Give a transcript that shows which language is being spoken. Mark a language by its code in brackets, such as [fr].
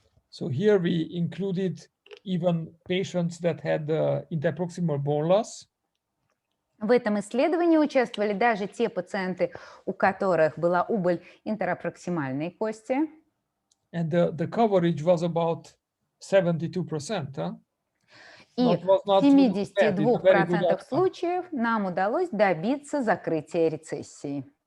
[en] So here we included even patients that had interproximal bone loss. [ru] В этом исследовании участвовали даже те пациенты, у которых была убыль интеропроксимальной кости. [en] And the coverage was about 72%. [ru] И в 72% случаев нам удалось добиться закрытия рецессии.